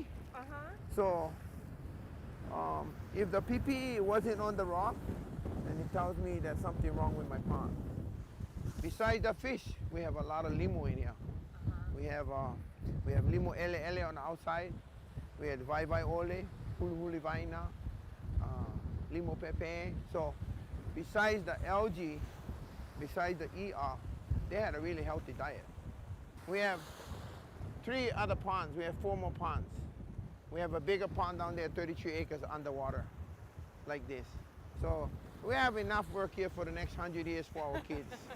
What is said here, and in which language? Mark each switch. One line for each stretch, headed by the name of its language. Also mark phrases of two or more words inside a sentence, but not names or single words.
English: So if the PPE wasn't on the rock, then it tells me there's something wrong with my pond. Besides the fish, we have a lot of limo in here. We have
Samoan: limo ele
English: on the outside. We had
Samoan: vai ole, huli vaina, limo pepe.
English: So besides the algae, besides the ER, they had a really healthy diet. We have 3 other ponds. We have 4 more ponds. We have a bigger pond down there, 33 acres underwater, like this. So we have enough work here for the next 100 years for our kids.